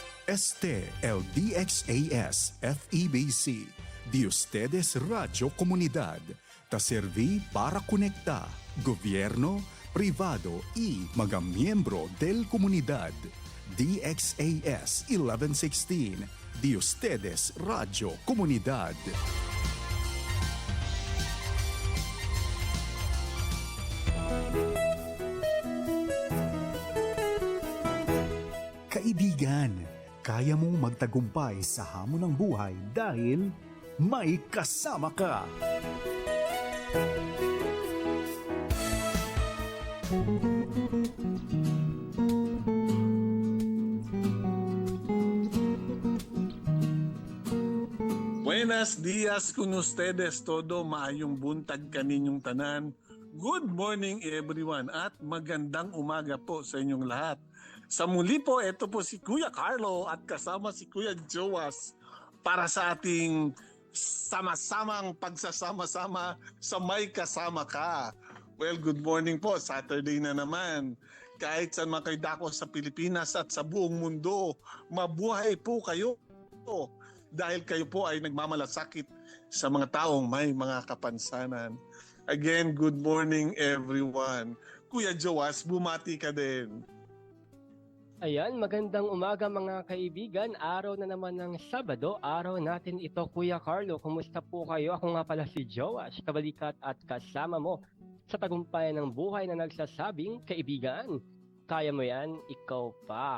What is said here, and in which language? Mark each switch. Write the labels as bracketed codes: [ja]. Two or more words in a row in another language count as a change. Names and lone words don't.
[cbk] Este el DXAS FEBC, de ustedes Radio Comunidad, ta serví para conectar gobierno, privado y mga miyembro del comunidad. DXAS 1116, de ustedes Radio Comunidad. [tl] Kaibigan, kaya mong magtagumpay sa hamon ng buhay dahil may kasama ka. [cbk] Buenos dias con ustedes todo, [ceb] maayong buntag kaninyong tanan. [en] Good morning everyone [tl] at magandang umaga po sa inyong lahat. Sa muli po, ito po si Kuya Carlo at kasama si Kuya Joas para sa ating sama-samang pagsasama-sama sa May Kasama Ka. [en] Well, good morning po. Saturday [tl] na naman. Kahit saan man kayo dako sa Pilipinas at sa buong mundo, mabuhay po kayo. Dahil kayo po ay nagmamalasakit sa mga taong may mga kapansanan. [en] Again, good morning everyone. [tl] Kuya Joas, bumati ka din. Ayan, magandang umaga mga kaibigan. Araw na naman ng Sabado. Araw natin ito, Kuya Carlo. Kumusta po kayo? Ako nga pala si Joas, kabalikat at kasama mo sa tagumpayan ng buhay na nagsasabing, kaibigan, kaya mo yan, ikaw pa.